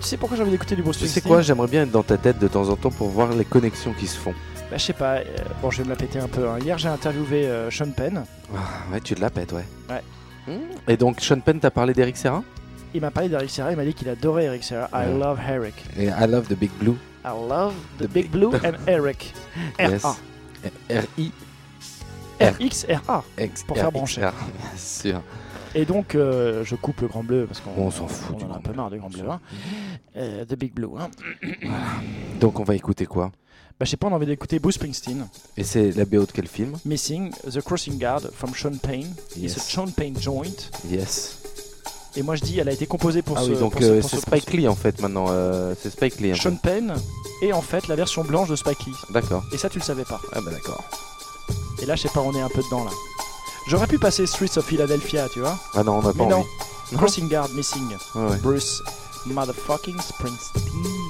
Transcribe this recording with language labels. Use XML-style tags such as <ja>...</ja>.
<fr>Tu sais pourquoi j'ai envie d'écouter du Bruce Springsteen. Tu sais quoi, j'aimerais bien être dans ta tête de temps en temps pour voir les connexions qui se font. Bah, je sais pas, bon, je vais me la péter un peu. Hein. Hier, j'ai interviewé Sean Penn. Ouais, tu te la pètes, ouais. Ouais. Et donc, Sean Penn t'a parlé d'Eric Serra ? Il m'a parlé d'Eric Serra, il m'a dit qu'il adorait Eric Serra. Ouais.</fr> <en>I love Eric. Et I love the Big Blue. I love the Big Blue and Eric. R-A. Yes. R-I.</en> <fr>R-X-R-A. Pour faire brancher. Bien sûr. Et donc, je coupe le Grand Bleu parce qu'on s'en fout. On en a un peu marre du Grand Bleu.</fr> <en>The Big Blue. Hein.</en> <fr>Donc, on va écouter quoi ? Bah, je sais pas, on a envie d'écouter Bruce Springsteen. Et c'est la BO de quel film ?</fr> <en>Missing, The Crossing Guard, from Sean Payne. Yes. It's a Sean Payne joint. Yes.</en> <fr>Et moi je dis, elle a été composée pour Spike Lee en fait maintenant. C'est Spike Lee. Sean Payne et en fait la version blanche de Spike Lee. D'accord. Et ça tu le savais pas. Ah bah d'accord. Et là je sais pas, on est un peu dedans là. J'aurais pu passer Streets of Philadelphia, tu vois. Ah non, on a pas envie. Crossing Guard, Missing. Ah ouais.</fr> <en>Bruce motherfucking Springsteen.</en>